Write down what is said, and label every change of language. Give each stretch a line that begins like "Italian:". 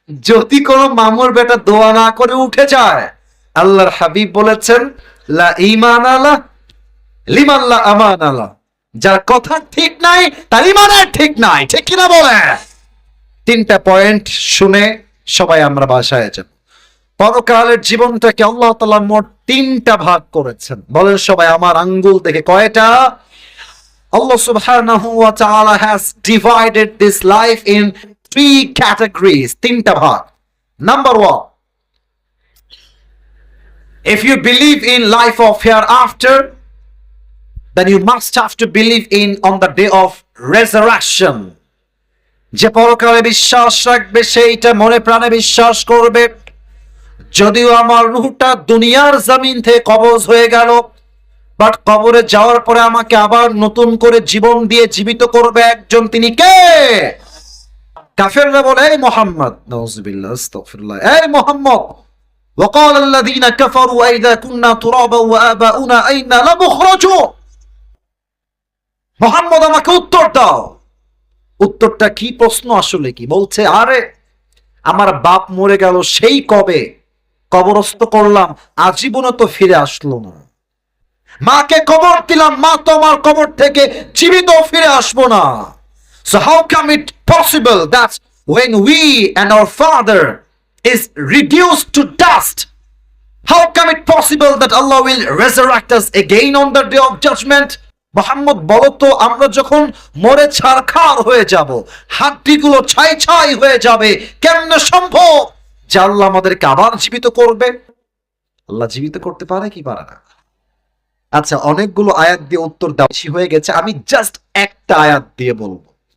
Bangla: যদি কোনো মামুর বেটা দোয়া না করে উঠে যায়, আল্লাহর হাবিব বলেছেন,
Arabic: লা ঈমান আলা লিমান লা আমান আলা,
Bangla: যার কথা ঠিক নাই তার ঈমানের ঠিক নাই। ঠিক কিনা বলে? 3টা পয়েন্ট শুনে সবাই আমরা বাসায় যাব। পরকালের জীবনটাকে আল্লাহ তাআলা মোট তিনটা ভাগ করেছেন। বলেন সবাই আমার আঙ্গুল দেখে কয়টা?
English: Allah subhanahu wa ta'ala has divided this life in three categories.
Bangla: তিনটা ভাগ।
English: Number one, if you believe in life of hereafter, then you must have to believe in on the day of resurrection.
Bangla: যে পরকালে বিশ্বাস রাখবে সেইটা মনে প্রাণে বিশ্বাস করবে। যদিও আমার রূহটা দুনিয়ার জমিন থেকে কবজ হয়ে গেল, বাট কবরে যাওয়ার পরে আমাকে আবার নতুন করে জীবন দিয়ে জীবিত করবে একজন, তিনি কে? কাফেররা বলে এই মুহাম্মদ, নাউযুবিল্লাহ আস্তাগফিরুল্লাহ, এই মুহাম্মদ,
Arabic: وقال الذين كفروا أئذا كنا ترابا وآباؤنا أئنا لمخرجون।
Bangla: মুহাম্মদ আমাকে উত্তর দাও। উত্তরটা কি? প্রশ্ন আসলে কি? বলছে আরে আমার বাপ মরে গেল সেই কবে, কবরস্থ করলাম, আজীবনে তো ফিরে আসলো না। মাকে কবর দিলাম, মা তো আমার কবর থেকে জীবিত ফিরে আসবো না।
English: So how come it possible that when we and our father is reduced to dust, how come it possible that Allah will resurrect us again on the day of judgment?
Bangla: Muhammad বলো তো, আমরা যখন মরে ছারখার হয়ে যাব, হাড্ডিগুলো ছাই ছাই হয়ে যাবে, কেমনে সম্ভব যে আল্লাহ আমাদেরকে আবার জীবিত করবে? আল্লাহ জীবিত করতে পারে কি পারে না? আচ্ছা, অনেকগুলো আয়াত দিয়ে উত্তর দেওয়া বেশি হয়ে গেছে, আমি জাস্ট একটা আয়াত দিয়ে বলবো।